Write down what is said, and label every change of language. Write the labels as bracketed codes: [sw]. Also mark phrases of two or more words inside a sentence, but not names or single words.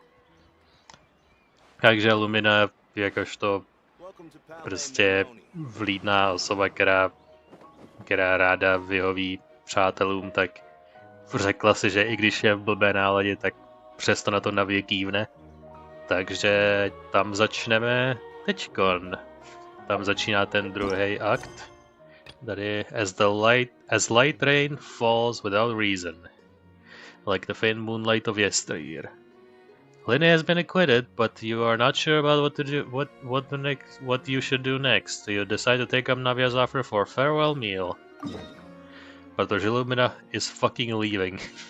[cs] Takže Lumina, jakožto prostě vlídná osoba, která ráda vyhoví přátelům, tak řekla si, že i když je v blbé náladě, tak přesto na to Navě kývne. Takže tam začneme teďkon. Tam začíná ten druhý akt. [en] Tady as light rain falls without reason, like the faint moonlight of yesteryear. Linne has been acquitted, but you are not sure about what you should do next. So you decide to take up Navia's offer for a farewell meal. Protože Lumina is fucking leaving.